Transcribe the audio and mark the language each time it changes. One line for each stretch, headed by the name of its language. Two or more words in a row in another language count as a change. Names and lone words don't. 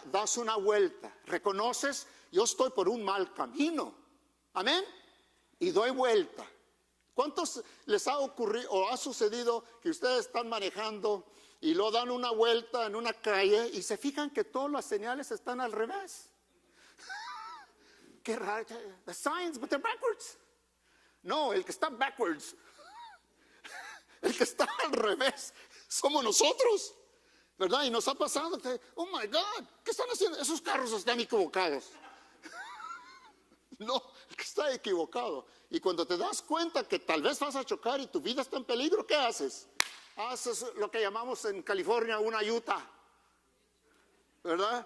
Spanish: Das una vuelta, reconoces, yo estoy por un mal camino, amén, y doy vuelta. ¿Cuántos les ha ocurrido o ha sucedido que ustedes están manejando y lo dan una vuelta en una calle y se fijan que todas las señales están al revés? Qué raro,
English: the signs, but they're backwards.
Spanish: No, el que está backwards, el que está al revés, somos nosotros, ¿verdad? Y nos ha pasado que,
English: oh my God,
Spanish: ¿qué están haciendo? Esos carros están equivocados. No, el que está equivocado. Y cuando te das cuenta que tal vez vas a chocar y tu vida está en peligro, ¿qué haces? Haces lo que llamamos en California una Utah, ¿verdad?